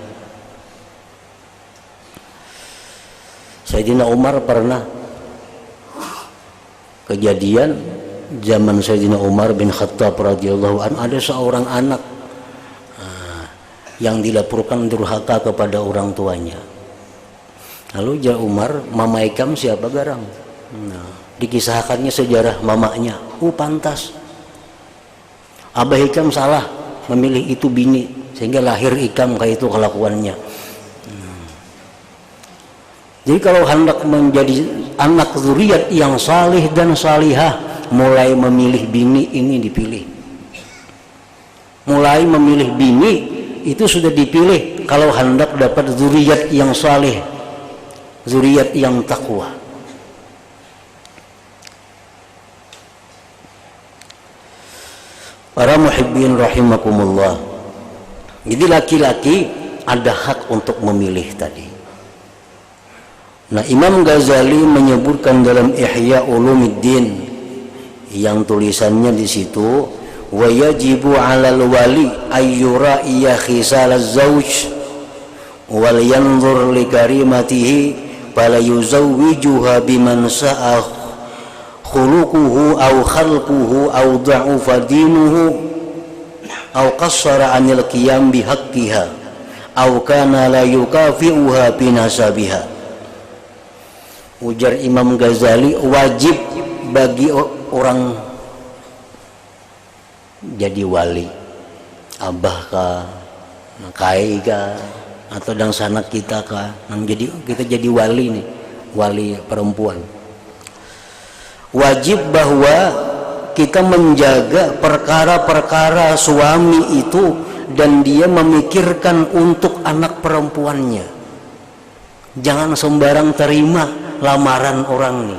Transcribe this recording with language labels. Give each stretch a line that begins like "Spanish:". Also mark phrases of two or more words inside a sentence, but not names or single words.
Indonesian: Sayyidina Umar pernah kejadian zaman Sayyidina Umar bin Khattab
Arabic: رضي الله عنه,
Indonesian: ada seorang anak yang dilaporkan durhaka kepada orang tuanya. Lalu jawab Umar,
Banjar: mama Ikam siapa garang?
Indonesian: Nah, dikisahkannya sejarah mamanya. Pantas.
Banjar: Abah Ikam salah memilih itu bini, sehingga lahir Ikam kayak itu kelakuannya.
Indonesian: Jadi kalau hendak menjadi anak zuriat yang salih dan salihah, mulai memilih bini ini dipilih. Mulai memilih bini itu sudah dipilih kalau hendak dapat zuriat yang salih, zuriat yang takwa.
Arabic: Para محبين رحمكم الله.
Indonesian: Jadi laki-laki ada hak untuk memilih tadi. Nah, Imam Ghazali menyebutkan dalam Ihya Ulumuddin yang tulisannya di situ,
Arabic: ويجب على الولي أن يراعي خصال الزوج ولينظر لكريمته فلا يزوجها بمن ساء خلقه أو خلقه أو ضعف دينه أو قصر عن القيام بحقها أو كان لا يكافئها بنسبها.
Banjar: Ujar Imam Ghazali, wajib bagi orang jadi wali, abah kah, kai kah, atau dan sanak kita kah, kita jadi wali nih,
Indonesian: wali perempuan. Wajib bahwa kita menjaga perkara-perkara suami itu dan dia memikirkan untuk anak perempuannya. Jangan sembarang terima lamaran orang nih.